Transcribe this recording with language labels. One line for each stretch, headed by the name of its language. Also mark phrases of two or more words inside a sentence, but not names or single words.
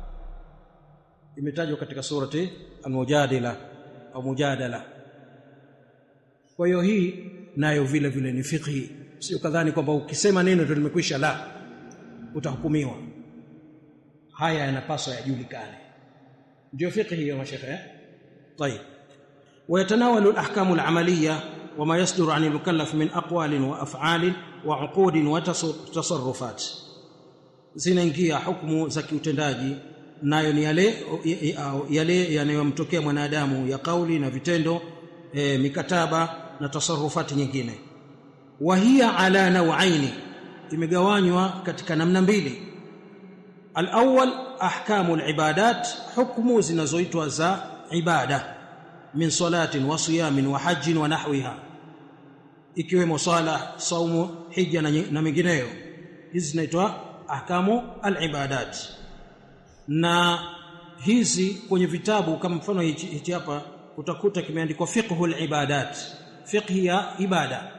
Swahili: Imetajwa katika surati Al-Mujadila au Mujadala. Kwa hiyo hii nayo vile vile ni fiqhi, sio kadhani kwamba ukisema neno ndio limekwisha, la, utahukumiwa. Haya yanapaswa yajulikane, ndio fiqhi hiyo mashekhe.
Arabic: طيب. ويتناول الأحكام العملية وما يصدر عن المكلف من أقوال وأفعال وعقود وتصرفات.
Swahili: zinaingia hukumu za kiutendaji, nayo ni yale yanayomtokea mwanadamu ya kauli na vitendo, mikataba na tasarrufati nyingine.
Arabic: وهي على نوعين,
Swahili: imegawanywa katika namna mbili.
Arabic: الأول أحكام العبادات,
Swahili: hukumu zinazoitwa za ibada,
Arabic: من صلاة وصيام وحج ونحوها,
Swahili: ikiwemo sala, saumu, hija na mengineyo. Hizi zinaitwa
Arabic: أحكام العبادات,
Swahili: na hizi kwenye vitabu kama mfano hichi hapa utakuta kimeandikwa
Arabic: فقه العبادات,
Swahili: fiqhi ya ibada.